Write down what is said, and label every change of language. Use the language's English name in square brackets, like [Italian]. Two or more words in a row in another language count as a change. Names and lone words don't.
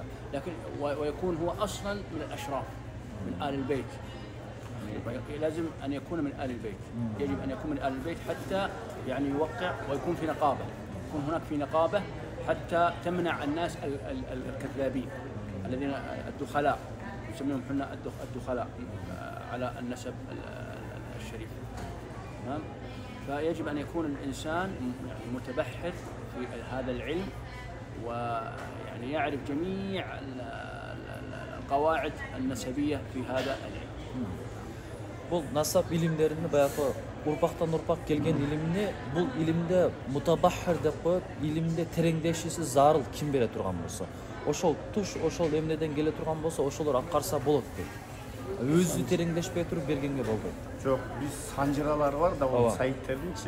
[Arabic] لكن ويكون هو أصلا من الأشراف من آل البيت، لازم أن يكون من آل البيت، يجب أن يكون من آل البيت حتى يعني يوقع ويكون في نقابة، يكون هناك في نقابة حتى تمنع الناس الكذابين الذين الدخلاء، نسميهم احنا الدخلاء على النسب الشريف. تمام؟ فيجب أن يكون الإنسان متبحر في هذا العلم، ويعني يعرف جميع القواعد النسبية في هذا العلم. [Kyrgyz] Бұл насап илимдерини баягы урпактан урпак келген илимни бул илимде мутабаххир деп коюп, илимде тереңдешиси зарыл ким бере турган болсо, ошол туш ошол эмнеден келе турган болсо ошолор аткарса болот дейт. Өзү тереңдешпей туруп бергенге болбойт. Жок, биз санжыралар бар да, ол сайттердинчи.